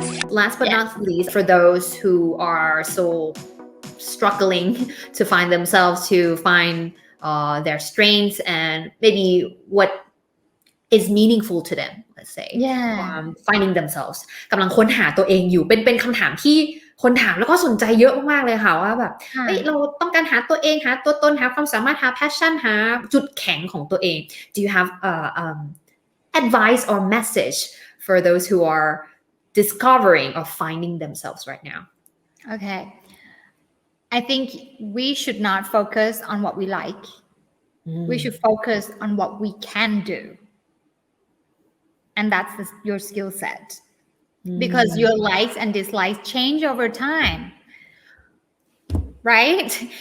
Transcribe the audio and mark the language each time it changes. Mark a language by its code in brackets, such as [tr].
[en] Last but not least, for those who are so struggling to find themselves, to find their strengths and maybe what is meaningful to them, let's say. Finding themselves [th] กำลังค้นหาตัวเองอยู่เป็นคำถามที่คนถามแล้วก็สนใจเยอะมากๆเลยค่ะว่าแบบเราต้องการหาตัวเองหาตัวตนหาความสามารถหา passion หาจุดแข็งของตัวเอง [en] Do you have advice or message for those who are discovering or finding themselves right now? Okay. I think we should not focus on what we like. We should focus on what we can do. And that's your skill set. Because your likes and dislikes change over time. Right?